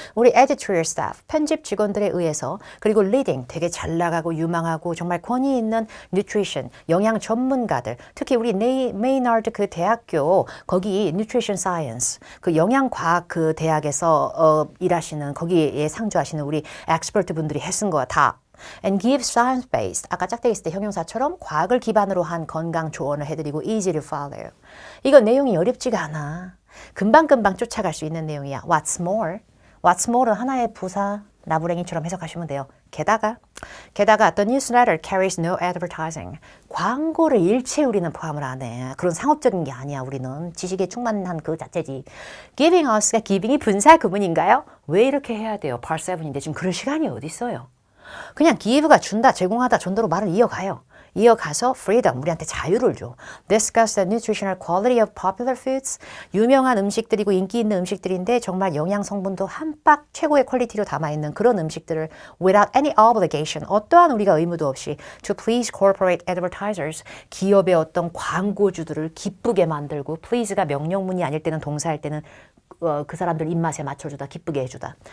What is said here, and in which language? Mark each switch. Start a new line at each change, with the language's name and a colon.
Korean: 우리 editorial staff, 편집 직원들에 의해서, 그리고 leading, 되게 잘 나가고 유망하고 정말 권위 있는 nutrition, 영양 전문가들, 특히 우리 메이너드 그 대학교, 거기 nutrition science, 그 영양과학 그 대학에서 일하시는, 거기에 상주하시는 우리 엑스퍼트 분들이 했은 거야, 다.
English: And give science-based,
Korean: 아까 짝대기 있을 때 형용사처럼 과학을 기반으로 한 건강 조언을 해드리고
English: easy to follow.
Korean: 이거 내용이 어렵지가 않아. 금방금방 쫓아갈 수 있는 내용이야.
English: What's more?
Korean: What's more는 하나의 부사, 나부랭이처럼 해석하시면 돼요. 게다가
English: the newsletter carries no advertising.
Korean: 광고를 일체 우리는 포함을 안 해. 그런 상업적인 게 아니야. 우리는 지식에 충만한 그 자체지.
English: Giving us
Korean: 가 giving이 분사 구문인가요? 왜 이렇게 해야 돼요? Part 7인데 지금 그럴 시간이 어디 있어요? 그냥 give가 준다, 제공하다 정도로 말을 이어가요. 이어가서 freedom, 우리한테 자유를 줘.
English: Discuss the nutritional quality of popular foods.
Korean: 유명한 음식들이고 인기 있는 음식들인데 정말 영양 성분도 한박 최고의 퀄리티로 담아있는 그런 음식들을
English: without any obligation,
Korean: 어떠한 우리가 의무도 없이
English: to please corporate advertisers,
Korean: 기업의 어떤 광고주들을 기쁘게 만들고 please가 명령문이 아닐 때는 동사일 때는 그 사람들 입맛에 맞춰주다, 기쁘게 해주다.